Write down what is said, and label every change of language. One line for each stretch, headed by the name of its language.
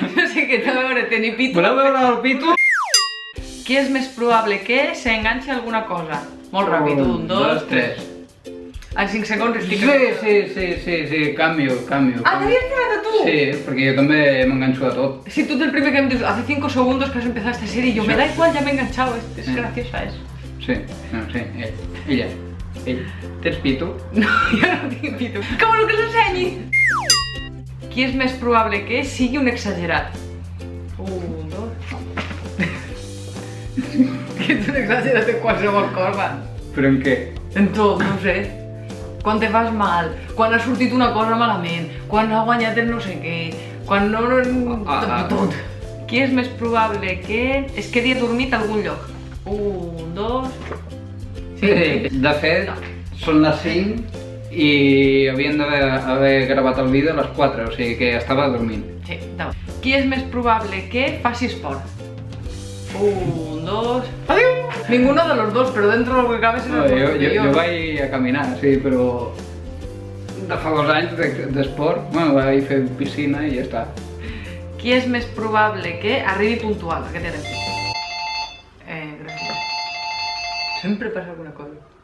Catalan: No sé què té a veure, t'invito. Voleu veure el pito? Qui és més probable que s'enganxi a alguna cosa? Molt ràpid, 1, 2, 3. En 5 segons estic... Sí, canvio. Ah, t'havies quedat a tu? Sí, perquè jo també m'enganxo de tot.
Spanish: Si tú del primer que me dices, hace 5 segundos que has empezado esta serie y yo, Sí. me da igual, ya me he enganchado, es graciosa, es.
Catalan: Sí, ella. Tens pito? No, jo no tinc pito.
Spanish: Que bueno
Catalan: que l'ensenyi! Qui és més probable que sigui un exagerat? 1, 2... Que ets un exagerat en qualsevol cosa. Però en què? En tot, no ho sé. Quan te fas mal, quan ha sortit una cosa malament, quan ha guanyat el no sé què, quan no... Tot. Qui és més probable que es quedi adormit a algun lloc? 1, 2... Sí, de fet, són les 5 i havien d'haver gravat el vídeo a les 4, o sigui que estava dormint. Sí, endavant. Qui és més probable que faci esport? 1, 2...
Spanish: Adiós! Ninguno de los dos, pero dentro de lo que cabe será
Catalan: Jo vaig a caminar, sí, però de fa 2 anys d'esport, bueno, vaig fer piscina i ja està. Qui és més probable que arribi puntual? Aquest era el gràcies. Sempre passa alguna cosa.